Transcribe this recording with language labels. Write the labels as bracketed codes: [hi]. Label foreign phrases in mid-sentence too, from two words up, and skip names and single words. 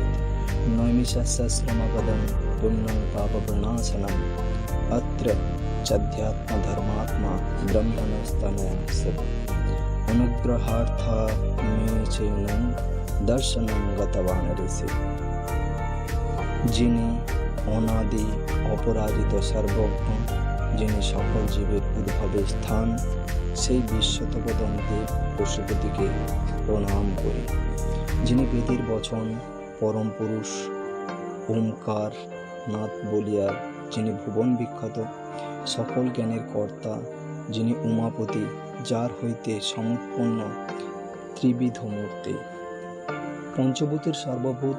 [sa] নৈমিষাস্যশ্রমপদং পুণ্যং পাপপ্রণাশনম অত্র চাধ্যাত্মধর্মাত্মা ব্রহ্মণস্তনয়স্য অনুগ্রহার্থান্মেচৈন দর্শনং গতবান ঋষি। [bn] যিনি অনাদি অপরাজিত সর্বজ্ঞ, যিনি সকল জীবের উদ্ভবের স্থান, সেই বিশ্বতপদম দেব পশুপতিকে প্রণাম করি। যিনি বেদের বচন, পরম পুরুষ, ওমকার নাথ বলিয়ার, যিনি ভুবন বিখ্যাত, সকল জ্ঞানের কর্তা, যিনি উমাপতি, যার হইতে সমুৎপন্ন ত্রিবিধ মূর্তি, পঞ্চভূতের সর্বভূত